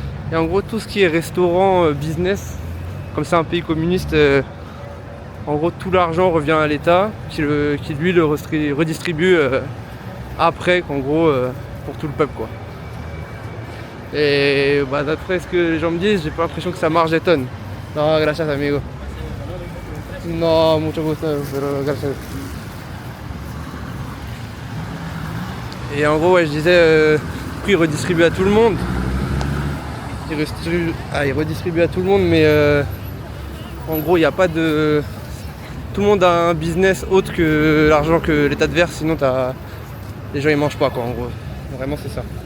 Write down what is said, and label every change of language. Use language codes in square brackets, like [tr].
[fr] Et en gros tout ce qui est restaurant, business, comme c'est un pays communiste, en gros tout l'argent revient à l'État, qui lui le redistribue après, en gros pour tout le peuple quoi. Et bah, d'après ce que les gens me disent, j'ai pas l'impression que ça marche des tonnes. [es] Non, gracias amigo. Non, mucho gusto, pero gracias. [fr] Et en gros, ouais, je disais, il redistribue à tout le monde. Il redistribue à tout le monde, mais en gros, il n'y a pas de... Tout le monde a un business autre que l'argent que l'État te verse, sinon les gens ils mangent pas quoi, en gros. Vraiment, c'est ça.